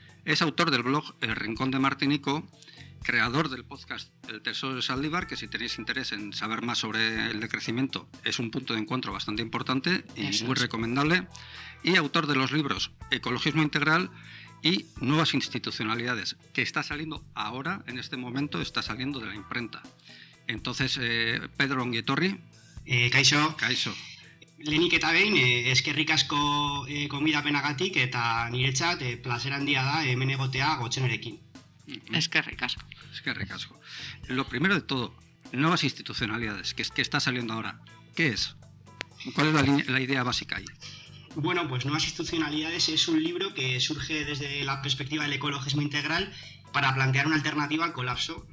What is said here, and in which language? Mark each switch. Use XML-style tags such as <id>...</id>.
<es>Es autor del blog El Rincón de Martinico, creador del podcast El Tesoro de Zaldívar, que si tenéis interés en saber más sobre el decrecimiento, es un punto de encuentro bastante importante y eso muy es recomendable. Y autor de los libros Ecologismo Integral y Nuevas Institucionalidades, que está saliendo ahora, en este momento, está saliendo de la imprenta. Entonces, Pedro Ongietorri.</es> <eu>Kaixo. Kaixo. Lehenik eta behin, eskerrik asko gomidapenagatik eta niretzat plazer handia da hemen egotea gotzenarekin.</eu> <es>Es que recasco. Lo primero de todo, nuevas institucionalidades, que está saliendo ahora. ¿Qué es? ¿Cuál es la idea básica ahí? Bueno, pues Nuevas Institucionalidades es un libro que surge desde la perspectiva del ecologismo integral para plantear una alternativa al colapso.</es>